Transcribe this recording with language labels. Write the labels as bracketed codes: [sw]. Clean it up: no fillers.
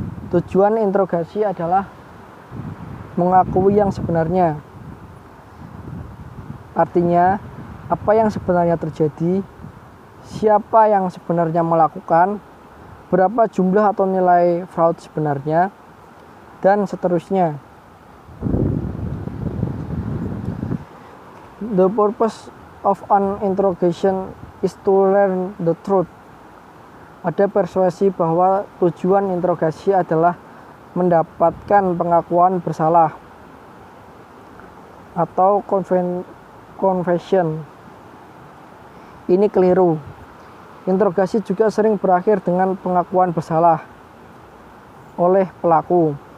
[id] Tujuan interogasi adalah mengakui yang sebenarnya. Artinya, apa yang sebenarnya terjadi, siapa yang sebenarnya melakukan, berapa jumlah atau nilai fraud sebenarnya, dan seterusnya. [en] The purpose of an interrogation is to learn the truth. [id] Ada persuasi bahwa tujuan interogasi adalah mendapatkan pengakuan bersalah atau confession. Ini keliru. Interogasi juga sering berakhir dengan pengakuan bersalah oleh pelaku.